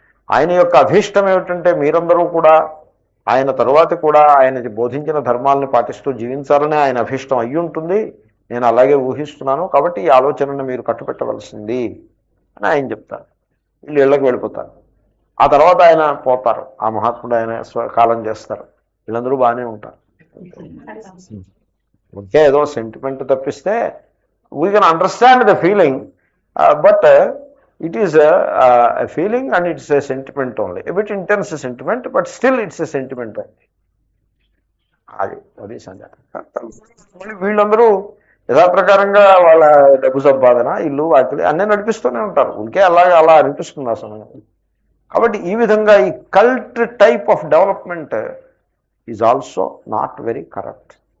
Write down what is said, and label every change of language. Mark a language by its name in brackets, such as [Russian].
[Telugu] ఆయన యొక్క అభీష్టం ఏమిటంటే మీరందరూ కూడా ఆయన తరువాత కూడా ఆయన బోధించిన ధర్మాలను పాటిస్తూ జీవించాలని ఆయన అభీష్టం అయ్యి ఉంటుంది, నేను అలాగే ఊహిస్తున్నాను, కాబట్టి ఈ ఆలోచనను మీరు కట్టుపెట్టవలసింది అని ఆయన చెప్తారు. వీళ్ళు ఇళ్ళకి వెళ్ళిపోతారు. ఆ తర్వాత ఆయన పోతారు, ఆ మహాత్ముడు ఆయన కాలం చేస్తారు. వీళ్ళందరూ బాగానే ఉంటారు. [English] okay, [Telugu] ఏదో సెంటిమెంట్ తప్పిస్తే [English] We can understand the feeling, but it is a feeling and it's a sentiment only, a bit intense sentiment, but still it's a sentiment only. [Telugu] అది సంగతి. మళ్ళీ వీళ్ళందరూ యథాప్రకారంగా వాళ్ళ డబ్బు సంపాదన, ఇల్లు వాకిలి అన్నీ నడిపిస్తూనే ఉంటారు. ఇంకే అలా అనిపిస్తుంది ఆ సమయం. కాబట్టి ఈ విధంగా ఈ [English] Cult type of development is also not very correct.